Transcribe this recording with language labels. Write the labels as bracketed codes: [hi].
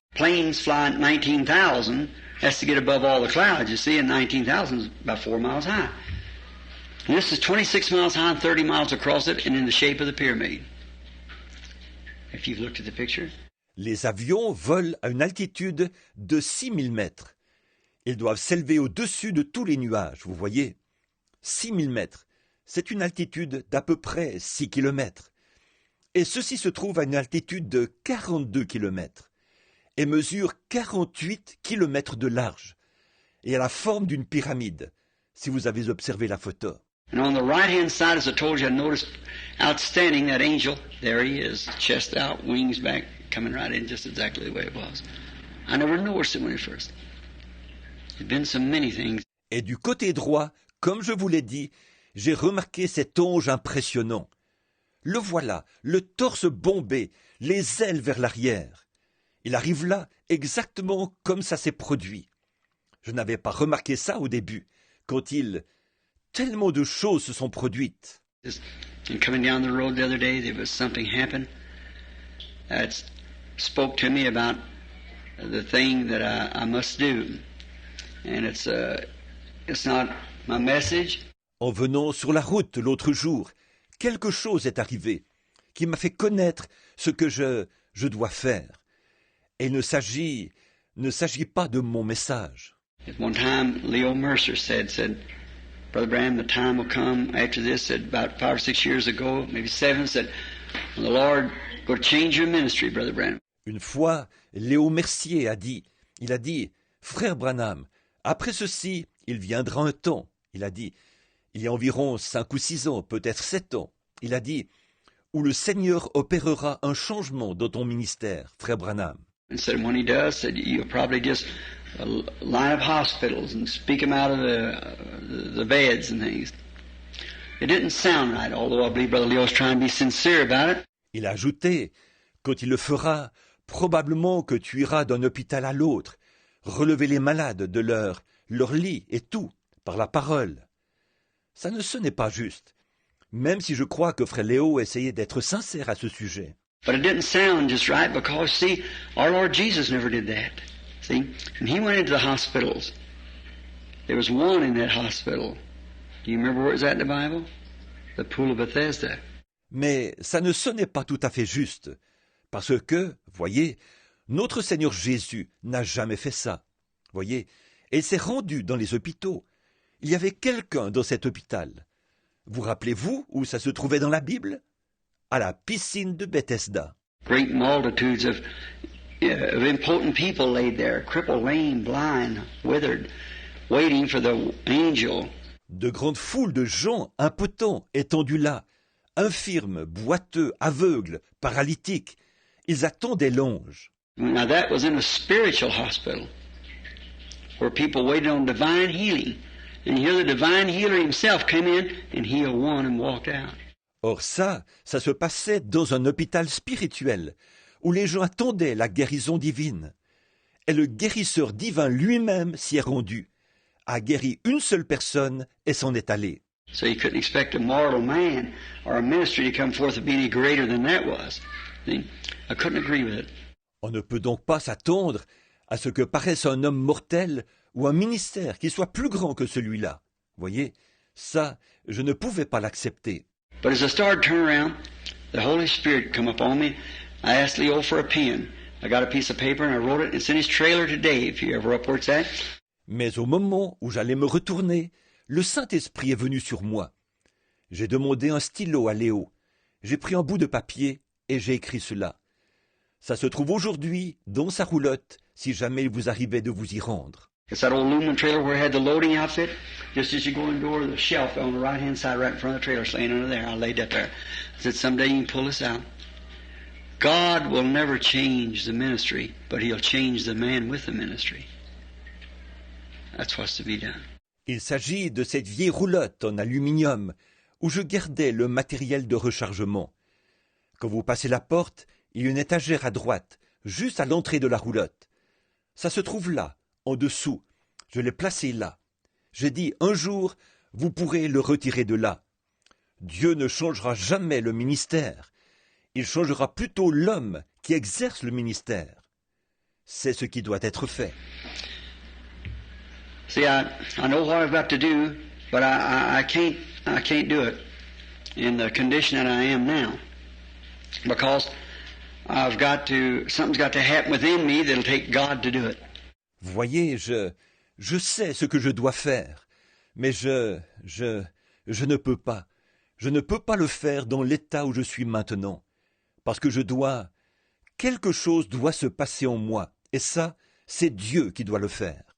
[en] Planes flying at 19,000 has to get above all the clouds, you see, and 19,000 is about 4 miles high. And this is 26 miles high and 30 miles across it and in the shape of the pyramid. If you've looked at the picture. [fr] Les avions volent à une altitude de 6000 mètres. Ils doivent s'élever au-dessus de tous les nuages, vous voyez. 6000 mètres, c'est une altitude d'à peu près 6 kilomètres. Et ceci se trouve à une altitude de 42 kilomètres et mesure 48 kilomètres de large et a la forme d'une pyramide, si vous avez observé la photo. [en] And on the right-hand side, as I told you, I noticed outstanding that angel. There he is, chest out, wings back, coming right in just exactly the way it was. I never noticed it when it first. There'd been so many things. [fr] Et du côté droit, comme je vous l'ai dit, j'ai remarqué cet ange impressionnant. Le voilà, le torse bombé, les ailes vers l'arrière. Il arrive là exactement comme ça s'est produit. Je n'avais pas remarqué ça au début, tellement de choses se sont produites. [en] And coming down the road the other day, there was something happened that spoke to me about the thing that I must do. And it's not my message. [fr] En venant sur la route l'autre jour, quelque chose est arrivé qui m'a fait connaître ce que je dois faire. Et il ne s'agit pas de mon message. [en] At one time, Leo Mercer said, Brother Branham, the time will come after this, said about 5 or 6 years ago, maybe 7, said, the Lord will change your ministry, Brother Branham. [fr] Une fois, Léo Mercier a dit, Frère Branham, après ceci, il viendra un temps. Il a dit, il y a environ 5 ou 6 ans, peut-être 7 ans. Il a dit, où le Seigneur opérera un changement dans ton ministère, Frère Branham. [en] And said when he does, said you'll probably just line up hospitals and speak them out of the beds and things. It didn't sound right, although I believe Brother Leo's trying to be sincere about it. [fr] Il a ajouté, quand il le fera, probablement que tu iras d'un hôpital à l'autre, relever les malades de leur lit et tout, par la parole. Ça ne sonnait pas juste, même si je crois que Frère Léo essayait d'être sincère à ce sujet. [en] But it didn't sound just right because, see, our Lord Jesus never did that. See, when he went into the hospitals, there was one in that hospital. Do you remember where it was at in the Bible? The pool of Bethesda. [fr] Mais ça ne sonnait pas tout à fait juste, parce que, voyez, notre Seigneur Jésus n'a jamais fait ça. Voyez, et il s'est rendu dans les hôpitaux. il y avait quelqu'un dans cet hôpital. Vous rappelez-vous où ça se trouvait dans la Bible? À la piscine de Bethesda. [en] Great multitudes of important people laid there, crippled, lame, blind, withered, waiting for the angel. [fr] De grandes foules de gens impotents étendus là, infirmes, boiteux, aveugles, paralytiques. Ils attendaient l'ange. [en] Now that was in a spiritual hospital where people waited on divine healing. And here the divine healer himself came in and healed one and walked out. [fr] Or ça se passait dans un hôpital spirituel où les gens attendaient la guérison divine. Et le guérisseur divin lui-même s'y est rendu, a guéri une seule personne et s'en est allé. [en] So you couldn't expect a mortal man or a ministry to come forth to be any greater than that was. See? I couldn't agree with it. [fr] On ne peut donc pas s'attendre à ce que paraisse un homme mortel ou un ministère qui soit plus grand que celui-là. Voyez, ça, je ne pouvais pas l'accepter. [en] But as I started to turn around, the Holy Spirit come upon me. I asked Leo for a pen. I got a piece of paper and I wrote it. It's in his trailer today, if you ever up where it's at. [fr] Mais au moment où j'allais me retourner, le Saint-Esprit est venu sur moi. J'ai demandé un stylo à Léo. J'ai pris un bout de papier et j'ai écrit cela. Ça se trouve aujourd'hui dans sa roulotte, si jamais il vous arrivait de vous y rendre. [en] It's that old aluminum trailer where it had the loading outfit. Just as you go in the door, the shelf on the right-hand side, right in front of the trailer, is laying under there. I laid that there. I said, someday you can pull this out. God will never change the ministry, but He'll change the man with the ministry. That's what's to be done. [fr] Il s'agit de cette vieille roulotte en aluminium où je gardais le matériel de rechargement. Quand vous passez la porte, il y a une étagère à droite, juste à l'entrée de la roulotte. Ça se trouve là, en dessous. Je l'ai placé là. J'ai dit, un jour, vous pourrez le retirer de là. Dieu ne changera jamais le ministère. Il changera plutôt l'homme qui exerce le ministère. C'est ce qui doit être fait. [en] See, I know what I've got to do, but I can't do it in the condition that I am now. Because something's got to happen within me that'll take God to do it. [fr] Vous voyez, je sais ce que je dois faire, mais je ne peux pas. Je ne peux pas le faire dans l'état où je suis maintenant, parce que quelque chose doit se passer en moi, et ça, c'est Dieu qui doit le faire.